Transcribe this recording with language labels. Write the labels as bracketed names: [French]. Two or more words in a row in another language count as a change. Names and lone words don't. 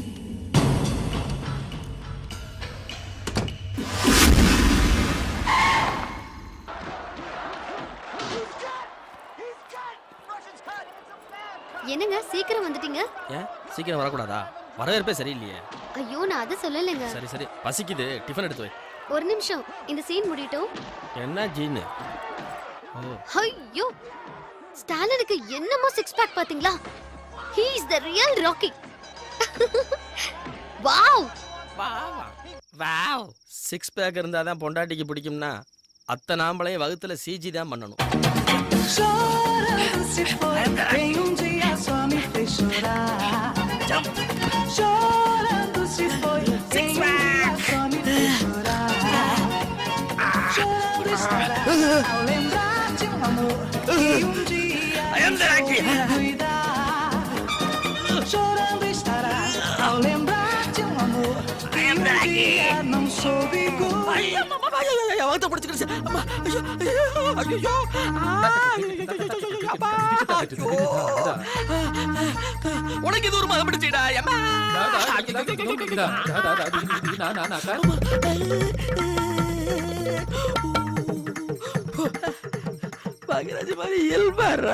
[Tamil] என்னங்க சீக்கிரம் வந்துட்டீங்க? ஏன் சீக்கிரம் வரக்கூடாதா? வரவேற்பே சரியில்லையே. ஐயோ நான் அதை சொல்லலைங்க. சரி சரி, பசிக்குது, டிஃபன் எடுத்து வை. ஒரு நிமிஷம், இந்த சீன் முடியட்டும். என்ன ஜீனு? ஐயோ ஸ்டாலினுக்கு என்னமோ [English] six pack [Tamil] பாத்தீங்களா? [English] He is the real Rocky. Wow வாவ். six pack [Tamil] இருந்தால் தான் பொண்டாட்டிக்கு பிடிக்கும்னா அத்தை நாம்பளையும் வகுத்துல சிஜி தான் பண்ணணும். [Portuguese] Chorando se foi, em dia só me fez chorar. Chorando se foi, em dia só me fez chorar. Chorando estará ao lembrar de amor que dia eu cuidar. Chorando estará ao lembrar de amor que dia não soube cuidar. [Tamil] வகுத்த பிடிச்சிக்கிடுச்சு. அம்மா, ஐயோ, ஐயோ, உனக்கு இது ஒரு மகம் பிடிச்சிடா. பாக்யராஜ் மாதிரி இயல்பாரா.